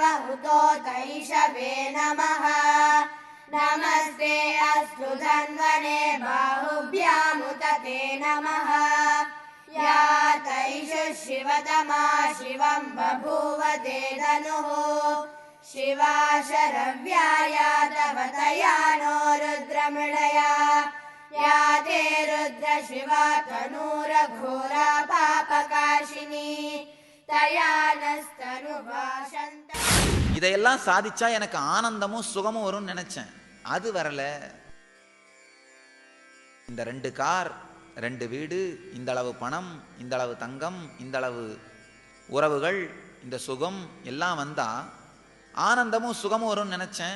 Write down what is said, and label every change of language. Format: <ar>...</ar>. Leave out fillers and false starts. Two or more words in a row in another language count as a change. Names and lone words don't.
<sa>उतोतैषवे नमः नमस्ते अस्तु धन्वने बाहुभ्यामुत ते नमः या तैषु शिवतमा शिवं बभूव ते धनुः शिवा शरव्याया तव तया नो रुद्रमृडया या ते रुद्र शिवा तनूरघोरा पापकाशिनी तया नस्तनुभाषन्त.</sa> <ta>இதையெல்லாம் சாதிச்சா எனக்கு ஆனந்தமும் சுகமும் வரும்னு நினைச்சேன். அது வரல. இந்த 2 கார், 2 வீடு, இந்த அளவு பணம், இந்த அளவு தங்கம், இந்த அளவு உறவுகள், இந்த சுகம் எல்லாம் வந்தா ஆனந்தமும் சுகமும் வரும்னு நினைச்சேன்.</ta>